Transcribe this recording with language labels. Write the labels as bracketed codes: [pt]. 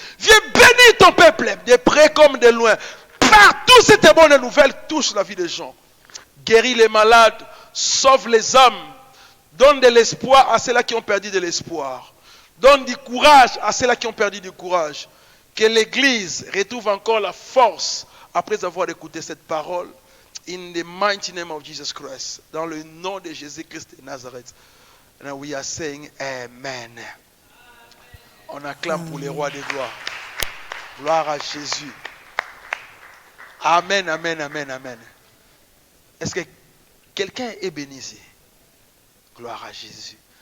[fr] Viens bénir ton peuple, de près comme de loin. Partout cette bonne nouvelle touche la vie des gens. Guéris les malades, sauve les âmes. Donne de l'espoir à ceux-là qui ont perdu de l'espoir. Donne du courage à ceux-là qui ont perdu du courage. Que l'Église retrouve encore la force après avoir écouté cette parole. [en] In the mighty name of Jesus Christ. [fr] Dans le nom de Jésus-Christ de Nazareth. [en] And we are saying Amen. [fr] On acclame pour les rois des gloires. Gloire à Jésus. Amen, amen, amen, amen. Est-ce que quelqu'un est béni ici? Gloire à Jésus.